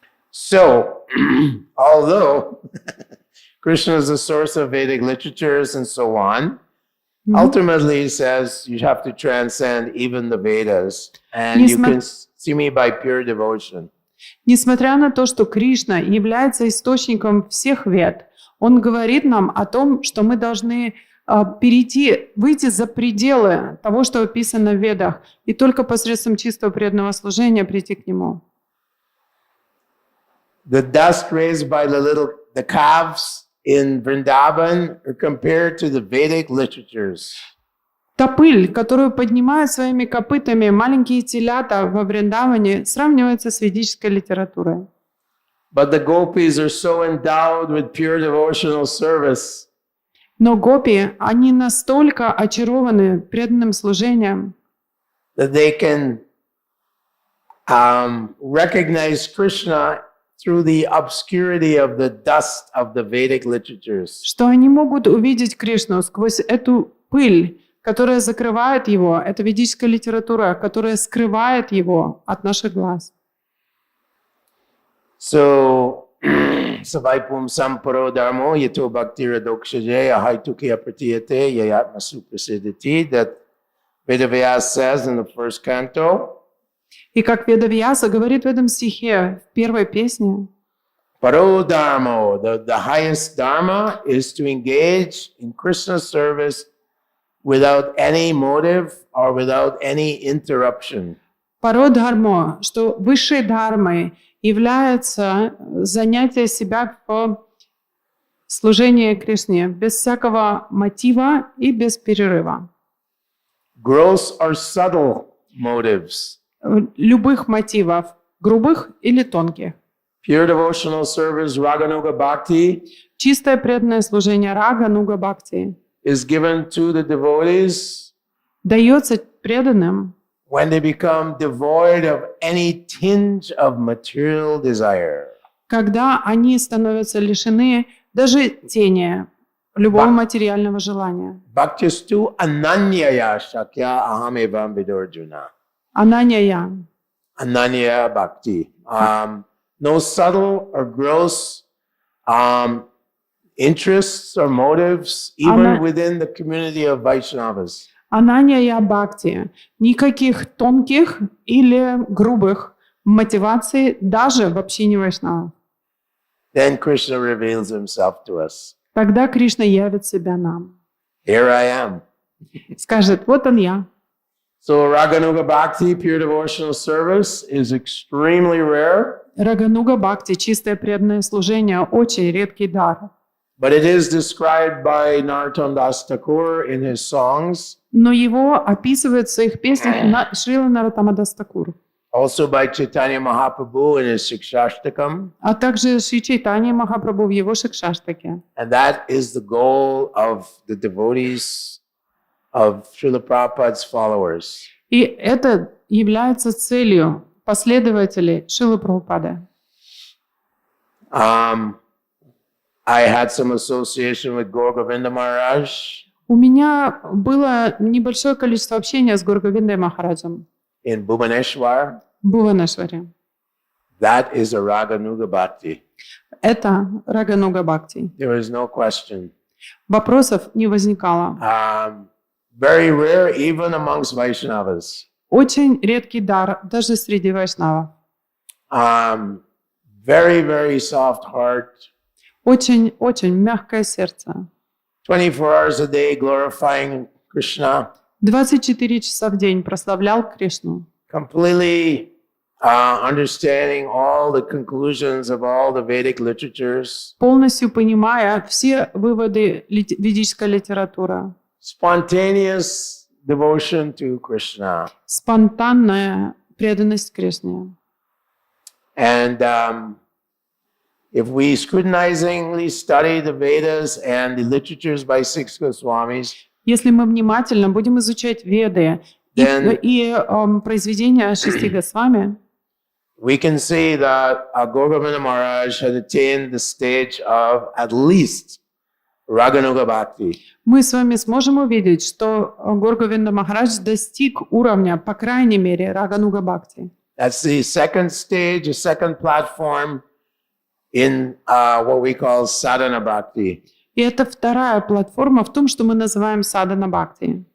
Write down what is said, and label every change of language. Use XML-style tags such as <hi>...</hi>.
<en>So, although Krishna is the source of Vedic literatures and so on, ultimately he says you have to transcend even the Vedas, and you can see me by pure devotion.</en> <ru>Несмотря на то, что Кришна является источником всех Вед, он говорит нам о том, что мы должны выйти за пределы того, что описано в Ведах, и только посредством чистого преданного служения прийти к нему.</ru> <en>The dust raised by the calves in Vrindavan are compared to the Vedic literatures.</en> <ru>Та пыль, которую поднимают своими копытами маленькие телята во Вриндаване, сравнивается с ведической литературой.</ru> <en>But the gopis are so endowed with pure devotional service.</en> <ru>Но гопи, они настолько очарованы преданным служением,</ru> <en>that they can recognize Krishna through the obscurity of the dust of the Vedic literatures.</en> <ru>что они могут увидеть Кришну сквозь эту пыль, которая закрывает его, это ведическая литература, которая скрывает его от наших глаз.</ru> <sa>So, Savaipum Samparo Dharmo Yato Bhaktira Dokshaje Ahaitukiya Pratiyate Yayatma Suprasidhiti,</sa> <en>that Vedavyas says in the first canto.</en> <ru>И как Ведавьяса говорит в этом стихе, в первой песне,</ru> <en>Paro Dharmo, the highest dharma is to engage in Krishna's service without any motive or without any interruption.</en> <ru>Паро дхармо, что высшей дхармой является занятие себя в служении Кришне без всякого мотива и без перерыва.</ru> <en>Gross or subtle motives.</en> <ru>Любых мотивов, грубых или тонких.</ru> <en>Pure devotional service, Raganuga Bhakti,</en> <ru>Чистое преданное служение рага, нуга бхакти</ru> <en>is given to the devotees</en> <ru>дается преданным,</ru> <en>when they become devoid of any tinge of material desire.</en> <ru>когда они становятся лишены даже тени любого материального желания.</ru> <sa>Bhaktistu ananyaya shakya ahamevam vidurjuna.</sa> <ru>Ананья.</ru> <en>Ananya bhakti. No subtle or gross interests or motives, even within the community of Vaishnavas.</en> <ru>Ананья бхакти. Никаких тонких или грубых мотиваций даже в общине вайшнавов.</ru> <en>Then Krishna reveals himself to us.</en> <ru>Тогда Кришна явит себя нам.</ru> <en>Here I am.</en> <ru>Скажет, вот он я.</ru> <en>So Raganuga Bhakti, pure devotional service, is extremely rare.</en> <ru>Рагануга бхакти, чистое преданное служение, очень редкий дар.</ru> <en>But it is described by Narottam Das Thakur in his songs.</en> <ru>Но его описывает в своих песнях Шрила Нароттама Дас Такур.</ru> <en>Also by Caitanya-Mahaprabhu in his Shikshashtakam.</en> <ru>А также Шри Чайтанья-Махапрабху в его Шикшаштаке.</ru> <en>And that is the goal of the devotees of Srila Prabhupada's followers.</en> <ru>И это является целью последователей Шрилы Прабхупады.</ru> <en>I had some association with Gaur Govinda Maharaj.</en> <ru>У меня было небольшое количество общения с Гурговиндой Махараджем</ru> <en>In Bhubaneswar.</en> <ru>в Бхуванешваре.</ru> <en>That is a Raganuga Bhakti.</en> <ru>Это Рагануга Бхакти.</ru> <en>There is no question.</en> <ru>Вопросов не возникало.</ru> <en>Very rare even amongst Vaishnavas.</en> <ru>Очень редкий дар даже среди вайшнавов.</ru> <en>Very, very soft heart.</en> <ru>Очень мягкое сердце.</ru> <en>24 hours a day glorifying Krishna.</en> <ru>24 часа в день прославлял Кришну.</ru> <en>Completely understanding all the conclusions of all the Vedic literatures.</en> <ru>Полностью понимая все выводы ведической литературы.</ru> <en>Spontaneous devotion to Krishna.</en> <ru>Спонтанная преданность Кришне.</ru> <en>And if we scrutinizingly study the Vedas and the literatures by six Goswamis,</en> <ru>Если мы внимательно будем изучать Веды</ru> <en>Then-</en> <ru>и произведения шести Госвами,</ru> <en>we can see that Gaurgamana Maharaj had attained the stage of at least Raganuga Bhakti.</en> <ru>мы с вами сможем увидеть, что Гор-Говинда Махарадж достиг уровня, по крайней мере, Рагануга Бхакти.</ru> <en>That's the second stage, the second platform in what we call sadhana bhakti.</en> <ru>И это вторая платформа в том, что мы называем садхана бхакти.</ru>